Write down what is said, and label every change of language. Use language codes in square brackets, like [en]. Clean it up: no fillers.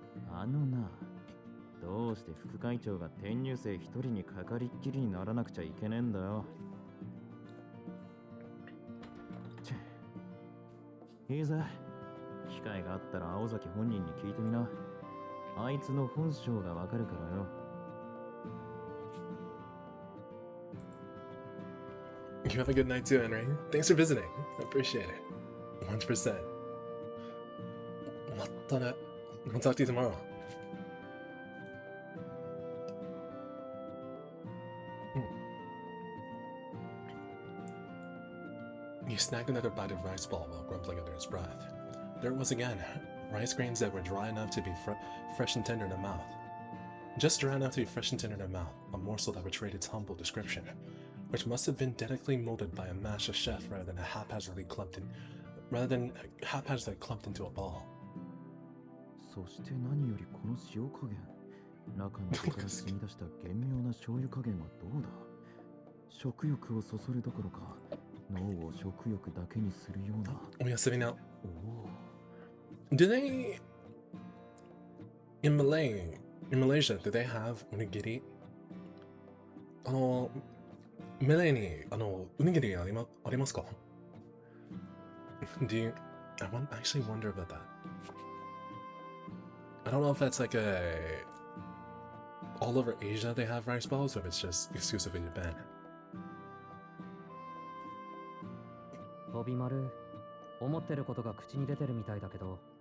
[ja] あのな、どうして副会長が転入生一人にかかりっきりにならなくちゃいけねえんだよ。いいぜ。機会があったら青崎本人に聞いてみな。あいつの本性がわかるからよ。 [en] You have a good night too, Henry. Thanks for visiting. I appreciate it. 100%. [ja] またね。 [en] I'll talk to you tomorrow. He snagged another bite of rice ball while grumbling under his breath. There it was again. Rice grains that were dry enough to be fresh and tender in the mouth. Just dry enough to be fresh and tender in the mouth, a morsel that betrayed its humble description, which must have been delicately molded by a master chef rather than haphazardly clumped into a ball. [ja] そして何よりこの塩加減、中の具から染み出した玄妙な醤油加減はどうだ。食欲をそそるどころか、脳を食欲だけにするような。おやすみな。おお。 [en] Do they in Malaysia, do they have onigiri? [ja] メレーにおにぎりありますか? [en] Do you? I actually wonder about that. I don't know if that's like all over Asia they have rice balls, or if it's just exclusively Japan. [ja] 飛び丸、思ってることが口に出てるみたいだけど。